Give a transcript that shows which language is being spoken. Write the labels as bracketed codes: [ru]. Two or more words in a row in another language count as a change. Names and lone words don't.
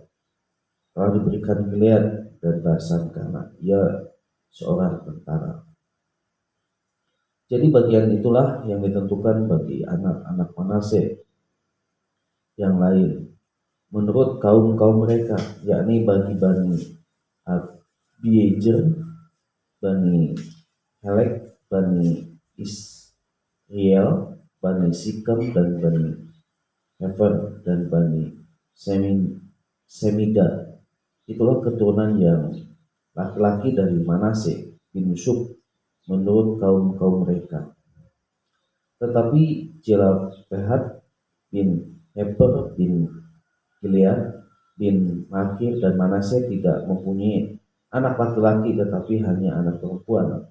[id] Telah diberikan Gilead dan Basan karena ia seorang tentara. Jadi bagian itulah yang ditentukan bagi anak-anak Manasye yang lain menurut kaum-kaum mereka, yakni bagi Bani Abiezer, Bani Helek, Bani Israel, Bani Sikem, dan Bani Hefer, dan Bani Semida. Itulah keturunan yang laki-laki dari Manasye bin Yusuf menurut kaum-kaum mereka. Tetapi Jelafehat bin Heber bin Gilead bin Makir dan Manasye tidak mempunyai anak laki-laki, tetapi hanya anak perempuan.